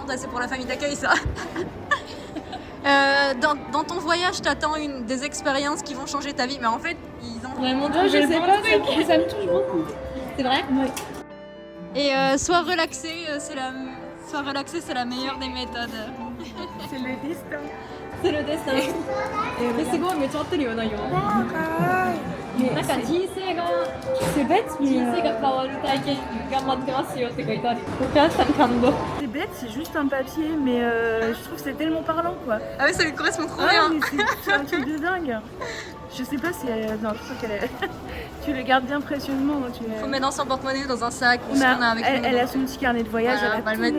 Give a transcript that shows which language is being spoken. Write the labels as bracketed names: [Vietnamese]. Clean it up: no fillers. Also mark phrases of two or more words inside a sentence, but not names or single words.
[French] Ça, c'est pour la famille d'accueil, ça. Dans ton voyage, t'attends des expériences qui vont changer ta vie, mais en fait, ils ont vraiment Non, je sais pas, ça me touche beaucoup. C'est vrai? Oui. Et sois relaxé, c'est la meilleure des méthodes. C'est le destin. C'est le destin. Mais c'est beau, mais tu entends le 内容。 [Japanese] なんか人生が [French] C'est bête, mais. [Japanese] 人生が変わる体験頑張ってますよって書いてある。お母さん感動。 [French] C'est bête, c'est juste un papier, mais je trouve que c'est tellement parlant quoi. Ah oui, ça lui correspond trop Ah, bien. mais c'est un truc de dingue. Je sais pas si elle. Non, je trouve qu'elle est. Tu le gardes bien précieusement. Tu Faut mettre dans son porte-monnaie, dans un sac, ou ce qu'on a avec nous. elle a son petit carnet de voyage, Voilà, on va elle le a tout